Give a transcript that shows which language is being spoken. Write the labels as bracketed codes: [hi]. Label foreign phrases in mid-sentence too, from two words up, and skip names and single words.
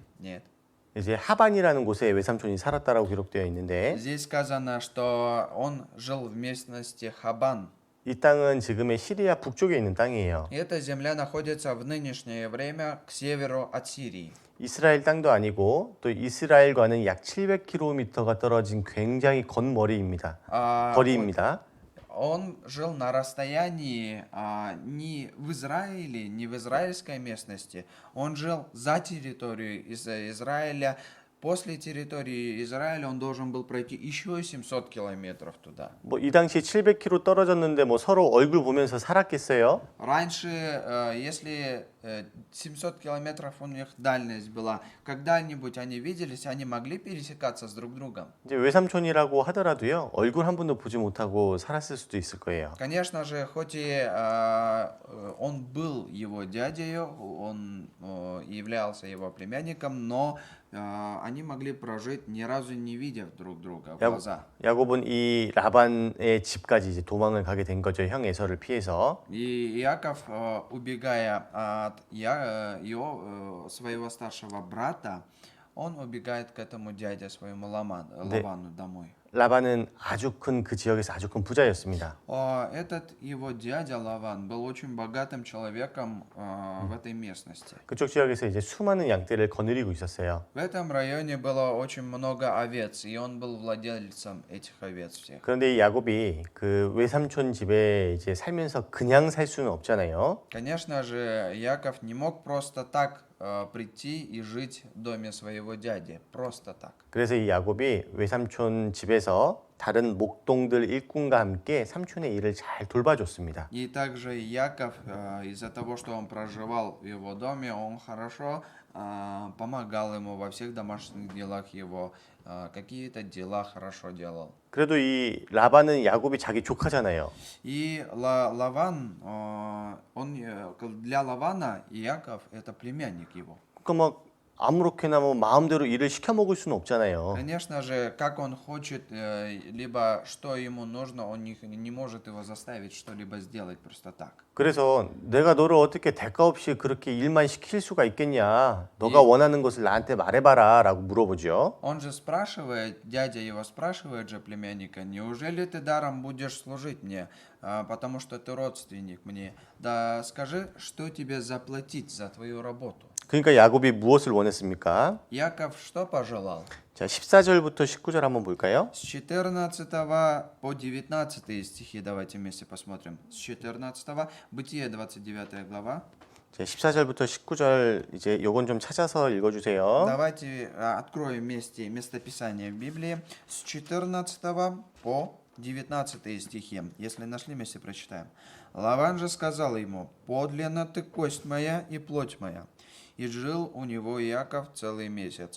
[ru] Нет. [ko] 이제 하반이라는 곳에 외삼촌이 살았다라고 기록되어 있는데 [ru] Здесь сказано, что он жил в местности Хабан. [ko] 이 땅은 지금의 시리아 북쪽에 있는 땅이에요. [ru] И эта земля находится в нынешнее время к северу от Сирии. [ko] 이스라엘 땅도 아니고 또 이스라엘과는 약 700km가 떨어진 굉장히 건머리입니다. 거리입니다. [ru] Он жил на расстоянии не в Израиле, не в израильской местности. Он жил за территорией Израиля. После территории Израиля он должен был пройти еще 700 километров туда. [ko] 이 당시 700km 떨어졌는데 서로 얼굴 보면서 살았겠어요? [ru] Раньше, если 700 километров у них дальность была, когда-нибудь они виделись, они могли пересекаться с друг другом? [ko] 이제 외삼촌이라고 하더라도요. 얼굴 한 번도 보지 못하고 살았을 수도 있을 거예요. [ru] Конечно же, хоть и он был его дядей, он являлся его племянником, но они могли прожить ни разу не видя друг друга в глаза. [ko] 야곱은 이 라반의 집까지 이제 도망을 가게 된 거죠. 형 에서를 피해서. [ru] И Иаков, убегая от своего старшего брата, он убегает к этому дяде своему Лавану домой. [ko] 라반은 아주 큰 그 지역에서 아주 큰 부자였습니다. [ru] Этот его дядя Лаван был очень богатым человеком в этой местности. [ko] 그쪽 지역에서 이제 수많은 양떼를 거느리고 있었어요. [ru] В этом районе было очень много овец, и он был владельцем этих овец всех. [ko] 그런데 이 야곱이 그 외삼촌 집에 이제 살면서 그냥 살 수는 없잖아요. [ru] Конечно же, Яков не мог просто так прийти и жить в доме своего дяди, просто так. [ko] 그래서 이 야곱이 외삼촌 집에서 다른 목동들 일꾼과 함께 삼촌의 일을 잘 돌봐줬습니다. [ru] И также Яков, из-за того, что он проживал в его доме, он хорошо помогал ему во всех домашних делах его, какие-то дела хорошо делал. [ko] 그래도 이 라반은 야곱이 자기 조카잖아요. [ru] И Лаван, для Лавана Иаков это племянник его. [ko] 그러니까 아무렇게나 마음대로 일을 시켜 먹을 수는 없잖아요. [ru] Конечно же, как он хочет, либо что ему нужно, он не может его заставить что-либо сделать просто так. [ko] 그래서 내가 너를 어떻게 대가 없이 그렇게 일만 시킬 수가 있겠냐? 너가 원하는 것을 나한테 말해봐라라고 물어보죠. [ru] Он же спрашивает, дядя его спрашивает же племянника, неужели ты даром будешь служить мне, потому что ты родственник мне? Да скажи, что тебе заплатить за твою работу? [ko] 그러니까 야곱이 무엇을 원했습니까? [ru] Яков что пожелал? [ko] 자, 14절부터 19절 한번 볼까요? [ru] С 14 по 19 стихи давайте вместе посмотрим. С 14, Бытие 29 глава. [ko] 이제 14절부터 19절 이제 요건 좀 찾아서 읽어주세요. [ru] Давайте откроем вместе местописание в Библии с 14 по 19 стихи. Если нашли, вместе прочитаем. Лаван же сказал ему: «Подлинно ты кость моя и плоть моя». И жил у него Иаков целый месяц.